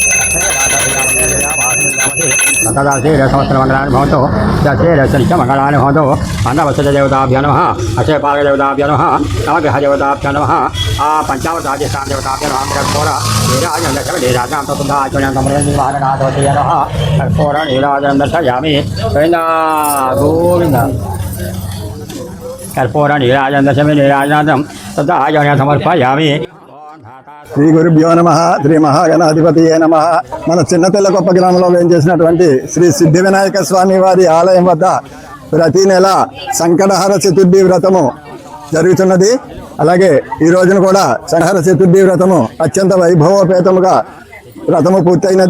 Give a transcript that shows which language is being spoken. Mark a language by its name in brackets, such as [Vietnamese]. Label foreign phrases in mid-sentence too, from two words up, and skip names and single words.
[Sanskrit] तदा से सहस्र मंगलानि भवतो दशे दशनिच मंगलानि भवतो अन्नवसत देवताभ्यो नमः अक्षय पाक देवताभ्यो नमः नवग्रह देवताभ्यो नमः पंचावतादिष्टान देवताभ्यो नमः कर्पूर नीराजनं दशम नीराजनं ततुदाचनं तमरेन्द्रवाहननाथवते नमः कर्पूर नीराजनं दर्शयामि गोविन्द कर्पूर नीराजनं दशम नीराजनं तदाचनं समर्पयामि श्री गुरुभ्यो नम श्री महागणाधिपति नम. [Telugu] మన చిన్నపిల్లకొప్ప గ్రామంలో వేయించేసినటువంటి శ్రీ సిద్ధి వినాయక స్వామి వారి ఆలయం వద్ద ప్రతి నెల సంకటహర చతుర్థి వ్రతము జరుగుతున్నది. అలాగే ఈ రోజున కూడా సంకటహర చతుర్థి వ్రతము అత్యంత వైభవోపేతముగా వ్రతము పూర్తయినది.